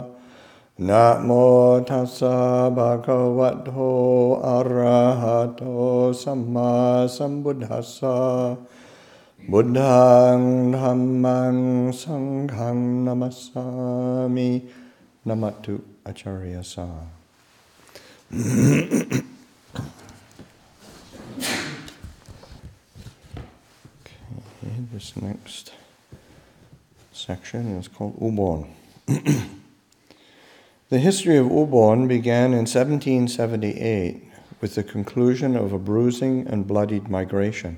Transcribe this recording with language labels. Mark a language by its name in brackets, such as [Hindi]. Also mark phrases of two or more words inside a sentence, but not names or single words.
[Pali] Namo tassa bhagavato arahato samma sambuddhassa. Buddhang dhammang sanghang namassami. Namatu Acharya Sa. [English] Okay, this next section is called Ubon. The history of Ubon began in 1778 with the conclusion of a bruising and bloodied migration.